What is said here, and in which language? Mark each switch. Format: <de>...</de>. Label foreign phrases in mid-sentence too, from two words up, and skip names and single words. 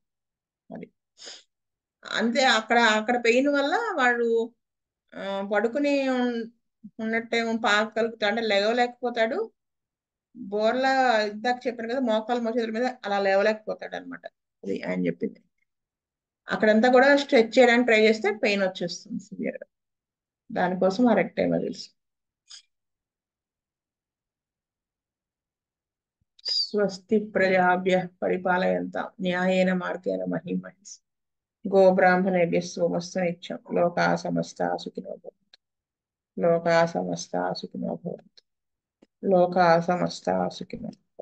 <te>అది అంతే, అక్కడ అక్కడ పెయిన్ వల్ల వాడు పడుకుని ఉన్నట్టేమో పాకగలుగుతాడు, అంటే లేవలేకపోతాడు, బోర్లా ఇందాక చెప్పాను కదా మోకాలు మోచేతుల మీద అలా లేవలేకపోతాడు అనమాట. అది ఆయన చెప్పింది. అక్కడంతా కూడా స్ట్రెచ్ చేయడానికి ట్రై చేస్తే పెయిన్ వచ్చేస్తుంది సివియర్ గా, దానికోసం ఆ</te> <en>recti muscles.</en> <sa>స్వస్తి ప్రజాభ్య పరిపాలయంతాం న్యాయేన మార్గేణ మహీం మహీస్. గో బ్రాహ్మణేభ్య సోమస్తు నిత్యం. లోకా సమస్తా సుఖినో భవంతు. లోకా సమస్తా సుఖినో భవంతు. లోకా సమస్తా సుఖినో భవంతు.</sa>